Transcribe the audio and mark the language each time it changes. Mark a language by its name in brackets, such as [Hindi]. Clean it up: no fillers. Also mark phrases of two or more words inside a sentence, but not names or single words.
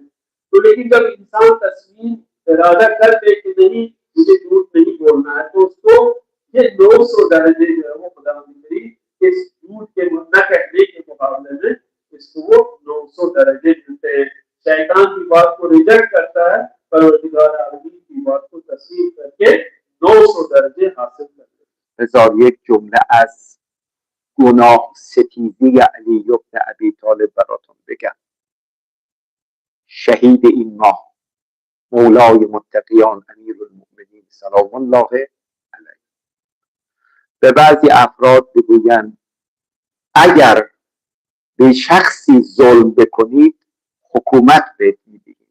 [Urdu] تو لیکن جب انسان تصمیم ارادہ کر دے کہ نہیں مجھے جھوٹ نہیں بولنا ہے، تو اسکو یہ 900 درجے جو ہے وہ خدا اس جھوٹ کے نہ کہنے کے مقابلے میں اسکو وہ 900 درجے ملتے ہیں. شیطان کی بات کو ریجیکٹ کرتا ہے، پروردگار عالمین کی بات کو تسلیم کرکے 900 درجے حاصل کرتے ہیں. [Persian] بذار یک جمله از گناه ستیزی علی بن ابی طالب براتون بگم. شهید این ماه مولای متقیان امیرالمؤمنین [Arabic] سلام الله علیه [Persian] به بعضی افراد بگویند اگر به شخصی ظلم بکنید حکومت بهت میدهیم.